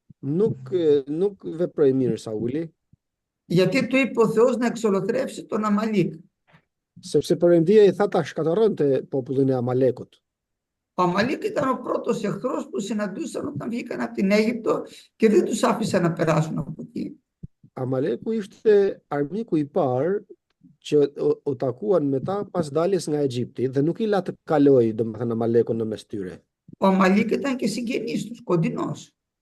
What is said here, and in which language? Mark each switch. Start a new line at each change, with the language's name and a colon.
Albanian: Nuk veproi mirë Sauli,
Greek: Γιατί του είπε ο Θεός να εξολοθρεύσει τον Αμαλίκ.
Albanian: sepse Perëndia i tha ta shkatërronte popullin e Amalekut.
Greek: Ο Αμαλίκ ήταν ο πρώτος εχθρός που συναντούσαν όταν βγήκαν από την Αίγυπτο και δεν τους άφησαν να περάσουν από εκεί.
Albanian: Amaleku ishte armiku i parë që u takuan me ta pas daljes nga Egjipti dhe nuk i la të kaloi domethënë Amalekun në mes tyre.
Greek: Ο Αμαλίκ ήταν και συγγενής τους, κοντινός.